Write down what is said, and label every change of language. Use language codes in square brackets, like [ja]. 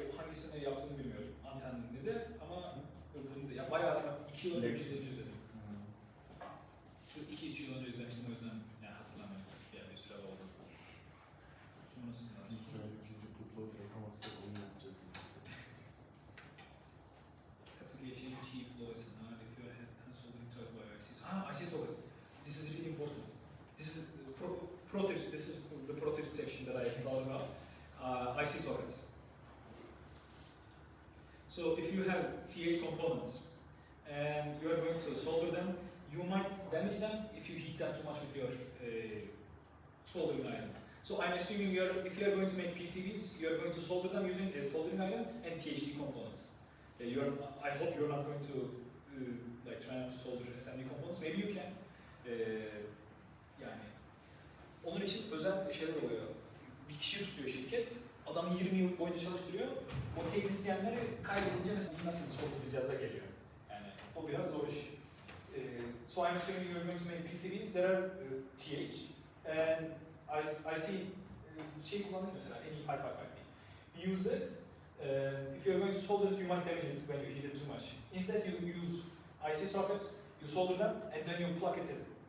[tr] O hangisini yaptığını bilmiyorum. Antenli de ama bunu da ya bayağı 2 yıl önce izledim. 2-3 yıl önce izlemiştim o yüzden yani hatırlamıyorum. Yani bir süre oldu. Sonrasında. Sonraki gizli bootload yapamazsak onu yapacağız. [en] Application cheap voice and if you had soldering to by ICs. Ah, IC socket. This is really important. This is pro tips. This is the pro tips section that I thought about. IC sockets. So if you have TH components and you are going to solder them, you might damage them if you heat them too much with your soldering iron. So I'm assuming if you are going to make PCBs, you are going to solder them using a soldering iron and THD components. I hope you're not going to like try not to solder assembly components. Maybe you can. [tr] Yani onun için özel şeyler oluyor. Bir kişi tutuyor şirket. Adam 20 yıl boyunca çalıştırıyor. O teknisyenleri kaybedince mesela nasıl solderlayacağız'a geliyor. Yani o biraz zor iş. [en] So I'm assuming you're going to make PCBs that are TH and I see [tr] şey kullandık mesela [en] NE555 LED. We use that. If you're going to solder it, you might damage it when you heat it too much. Instead, you use IC sockets, you solder them, and then you plug it in.